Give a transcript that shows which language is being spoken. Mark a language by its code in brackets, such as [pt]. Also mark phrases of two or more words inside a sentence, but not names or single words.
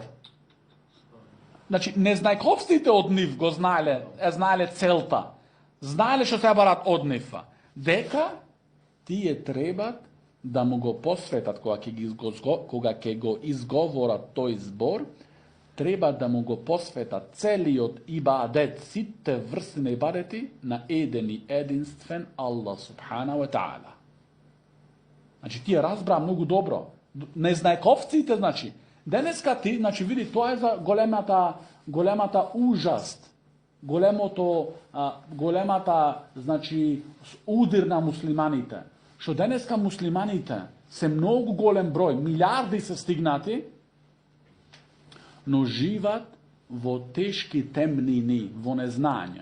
[mk] Значи незнајковците од нив го знаеле целта, знаеле што се барат од нив, дека тие требат да му го посветат кога ќе го изговорат тој збор, треба да му го посветат целиот ибадет, сите врсти на ибадети на еден и единствен [ar] الله سبحانه وتعالى. [mk] Значи тие разбра многу добро. Незнајковците, значи, денеска ти, значи види, тоа е за големата ужаст, големата, значи, удир на муслиманите. Што денеска муслиманите се многу голем број, милиарди се стигнати, но живат во тешки темнини, во незнање.